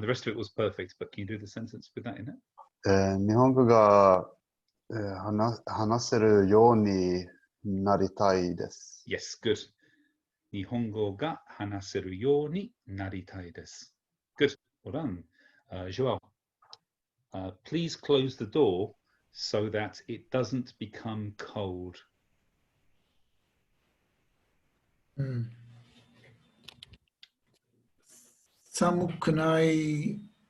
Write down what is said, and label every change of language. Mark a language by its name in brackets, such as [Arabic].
[English] The rest of it was perfect, but can you do the sentence with that in it? [Japanese] 日本語が話せるようになりたいです。 [English] Yes, good. [Japanese] 日本語が話せるようになりたいです。 [English] Good. Well done. Joel, please close the door so that it doesn't become cold. [Japanese] 寒くない。